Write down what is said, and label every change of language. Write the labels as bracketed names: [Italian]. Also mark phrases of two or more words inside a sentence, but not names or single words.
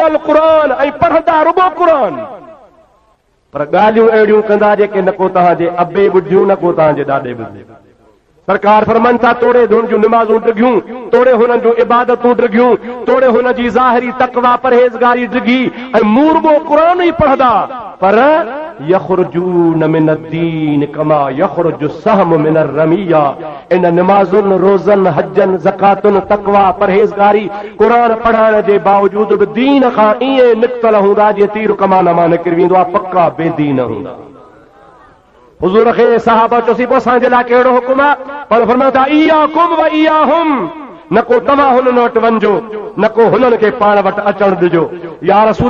[Sindhi] अल क़ुरान ऐं पढ़ंदा रुगो क़ुरान पर ॻाल्हियूं अहिड़ियूं कंदा जेके न को तव्हांजे अबे ॿुधियूं न को तव्हांजे ॾाॾे ॿुधियूं सरकार फरमाइनि था तोड़े हुन जूं निमाज़ूं डिघियूं तोड़े हुननि जूं इबादतूं डिघियूं तोड़े हुन जी ज़ाहिरी तक़वा परहेज़गारी डिघी ऐं मूं रुगो क़ुरान ई पढ़ंदा पर [Arabic] يخرجون من الدين كما يخرج السهم من الرمية [Sindhi] इन निमाज़ुनि रोज़नि हजनि ज़कातुनि तक़वा परहेज़गारी क़ुरान पढ़ण जे बावजूद बि दीन खां ईअं निकितल हूंदा जीअं तीर कमान मां निकिरी वेंदो आहे पक्का बेदीन हूंदा हुज़ूर खे सहाबा चोसी पोइ असांजे लाइ कहिड़ो हुकुम आहे पर फरमायो था [Arabic] إياكم وإياهم [Sindhi] न को तव्हां हुननि वटि वञिजो न को हुननि खे पाण वटि अचण ॾिजो [Arabic] يا رسول